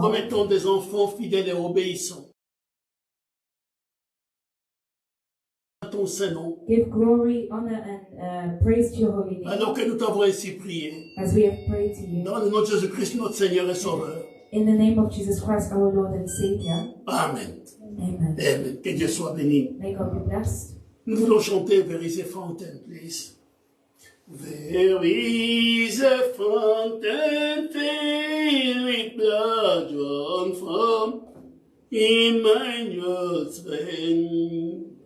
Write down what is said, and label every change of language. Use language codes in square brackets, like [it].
[fr] comme étant des enfants fidèles et obéissants. À ton Saint-Nom, [en] Give glory, honor, and praise to your holy name [fr] alors que nous t'avons ainsi prié. [en] as we have prayed to you. [fr] Dans le nom de Jésus-Christ, notre Seigneur et Sauveur. [en] In the name of Jesus Christ, our Lord and Savior. Amen. Amen. [fr] Amen. Que Dieu soit béni. [en] May God be blessed. [fr] Nous voulons chanter There is a fountain, please. [en] There is a fountain filled with blood drawn from Emmanuel's vein.